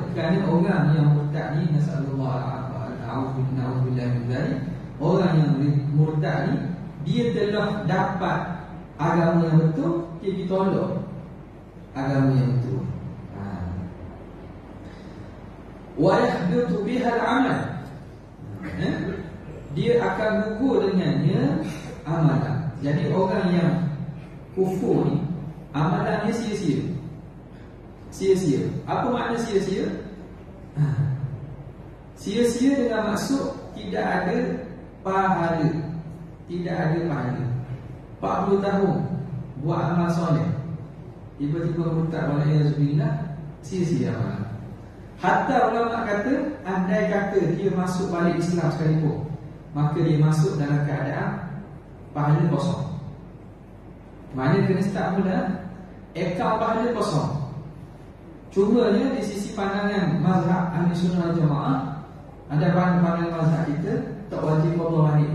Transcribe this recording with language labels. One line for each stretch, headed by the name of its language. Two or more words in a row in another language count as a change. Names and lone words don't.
Malay: Kerana orang yang murtad ni,
Arabic: نعوذ بالله من ذلك,
Malay: orang yang murtad ni, dia telah dapat agama yang betul, dia ditolak agama yang betul.
Arabic: ويحدث بها العمل,
Malay: dia akan gugur dengannya amalan. Jadi orang yang kufur ni, amalannya sia-sia. Sia-sia. Apa makna sia-sia? Sia-sia dengan maksud tidak ada pahala. Tidak ada pahala. 40 tahun buat amal soleh, tiba-tiba murtad, walaiyazubillah, sia-sia amalan. Hatta ulama kata, andai kata dia masuk balik Islam sekalipun, maka dia masuk dalam keadaan pahala kosong. Maknanya kena start mula akaun pahala kosong. Cumanya di sisi pandangan mazhab Ahli Sunnah Jamaah, ada pandangan mazhab kita tak wajib qada balik.